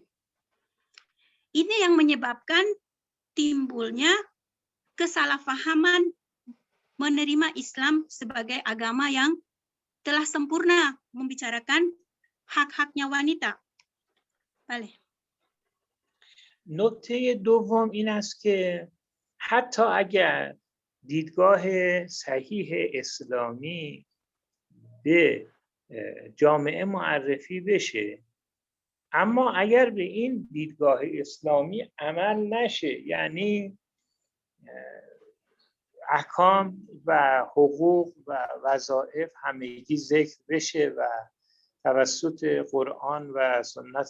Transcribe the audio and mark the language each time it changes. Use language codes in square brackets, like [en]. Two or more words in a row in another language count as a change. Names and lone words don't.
[id] Ini yang menyebabkan timbulnya kesalahpahaman menerima Islam sebagai agama yang telah sempurna membicarakan hak-haknya wanita. [fa] بله. نکته دوم این است که حتی اگر دیدگاه صحیح اسلامی به جامعه معرفی بشه. اما اگر به این دیدگاه اسلامی عمل نشه، یعنی احکام و حقوق و وظایف همگی ذکر بشه و توسط قرآن و سنت